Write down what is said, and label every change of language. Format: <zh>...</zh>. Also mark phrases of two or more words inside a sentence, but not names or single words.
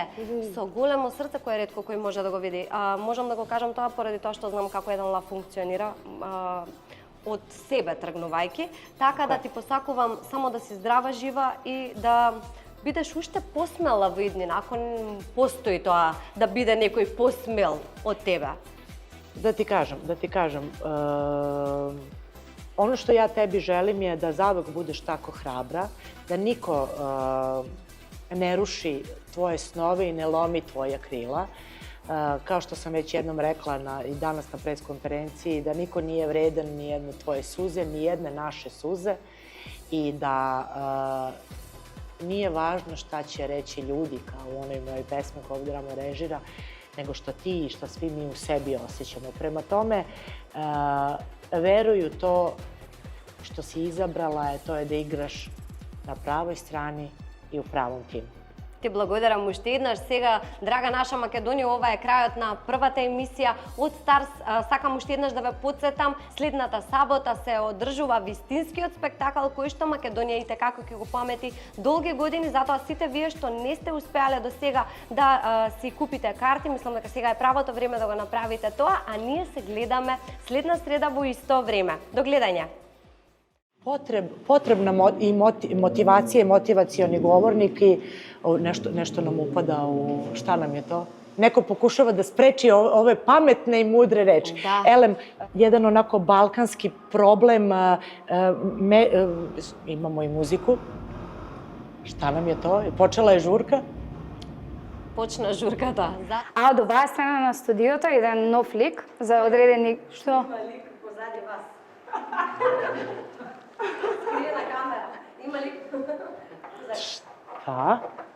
<mk>Со големо срце кој ретко кој може да го види. Можам да го кажам тоа поради тоа што знам како еден лав функционира од себе тргнувајќи, така да ти посакувам само да си здрава, жива и да бидеш уште посмела во иднина, ако постои тоа да биде некој посмел од тебе.</mk> <sr>Da ti kažem, ono što ja tebi želim je da zauvek budeš tako hrabra, da niko ne ruši tvoje snove i ne lomi tvoja krila. Kao što sam već jednom rekla i danas na preskonferenciji, da niko nije vredan ni jedne tvoje suze, ni jedne naše suze i da nije važno šta će reći ljudi, kao u onoj mojoj pesmi koju ovdje Ramo režira, nego što ti i što svi mi u sebi osjećamo. Prema tome, veruju to što si izabrala, to je da igraš na pravoj strani i u pravom timu.</sr> <mk>Ти благодарам уште еднаш. Сега, драга наша Македонија, ова е крајот на првата емисија од Старс. Сакам уште еднаш да ве потсетам, следната сабота се одржува вистинскиот спектакл кој што Македонија и текако ќе го памети долги години, затоа сите вие што не сте успеале до сега да си купите карти, мислам дека сега е правото време да го направите тоа, а ние се гледаме следна среда во исто време. До гледање.</mk> <sr>Potrebna i motivacija i motivacioni govornik i nešto nam upada u šta nam je to? Neko pokušava da spreči ove pametne i mudre reči. Elem, jedan onako balkanski problem, imamo i muziku. Šta nam je to? Počela je žurka?</sr> <mk>Почна журката. А од оваа страна на студиото еден нов лик за одредени... Што? Има лик позади вас. Скрие на камера. Има лик.</mk> <sr>Šta?</sr>